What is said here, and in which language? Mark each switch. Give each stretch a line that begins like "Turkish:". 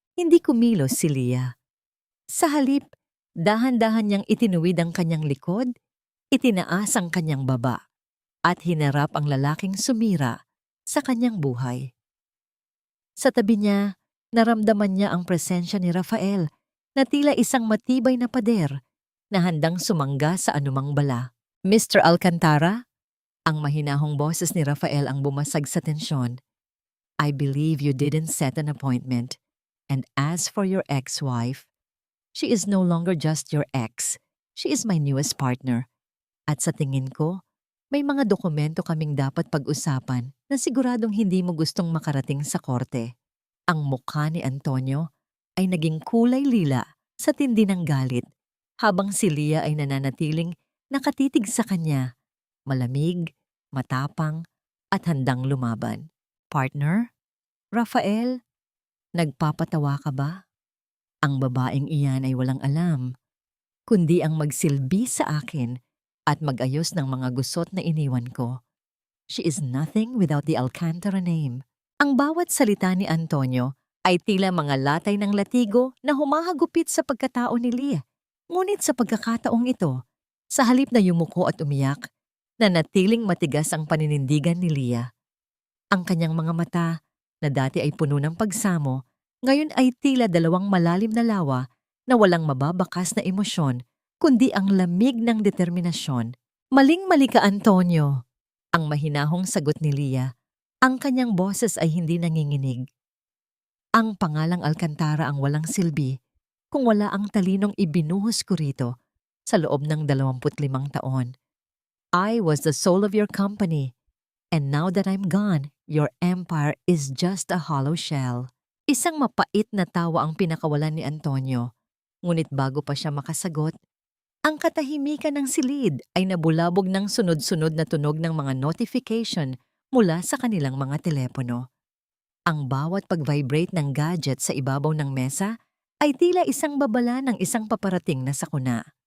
Filipino: Hindi kumilos si Leah. Sa halip, dahan-dahan niyang itinuwid ang kanyang likod, itinaas ang kanyang baba, at hinarap ang lalaking sumira sa kanyang buhay. Sa tabi niya, naramdaman niya ang presensya ni Rafael na tila isang matibay na pader na handang sumangga sa anumang bala. Mr. Alcantara? Ang mahinahong boses ni Rafael ang bumasag sa tensyon.
English: I believe you didn't set an appointment. And as for your ex-wife, she is no longer just your ex. She is my newest partner.
Filipino: At sa tingin ko, may mga dokumento kaming dapat pag-usapan na siguradong hindi mo gustong makarating sa korte. Ang mukha ni Antonio ay naging kulay lila sa tindi ng galit, habang si Leah ay nananatiling nakatitig sa kanya, malamig, matapang, at handang lumaban. Partner? Rafael? Nagpapatawa ka ba? Ang babaeng iyan ay walang alam, kundi ang magsilbi sa akin at mag-ayos ng mga gusot na iniwan ko.
English: She is nothing without the Alcantara name.
Filipino: Ang bawat salita ni Antonio ay tila mga latay ng latigo na humahagupit sa pagkatao ni Leah. Ngunit sa pagkakataong ito, sa halip na yumuko at umiyak, nanatiling matigas ang paninindigan ni Leah. Ang kanyang mga mata, na dati ay puno ng pagsamo, ngayon ay tila dalawang malalim na lawa na walang mababakas na emosyon, kundi ang lamig ng determinasyon. Maling-mali ka, Antonio. Ang mahinahong sagot ni Leah. Ang kanyang boses ay hindi nanginginig. Ang pangalang Alcantara ang walang silbi kung wala ang talinong ibinuhos ko rito sa loob ng 25 taon.
English: I was the soul of your company. And now that I'm gone, your empire is just a hollow shell.
Filipino: Isang mapait na tawa ang pinakawalan ni Antonio. Ngunit bago pa siya makasagot, ang katahimikan ng silid ay nabulabog ng sunod-sunod na tunog ng mga notification mula sa kanilang mga telepono. Ang bawat pag-vibrate ng gadget sa ibabaw ng mesa ay tila isang babala ng isang paparating na sakuna.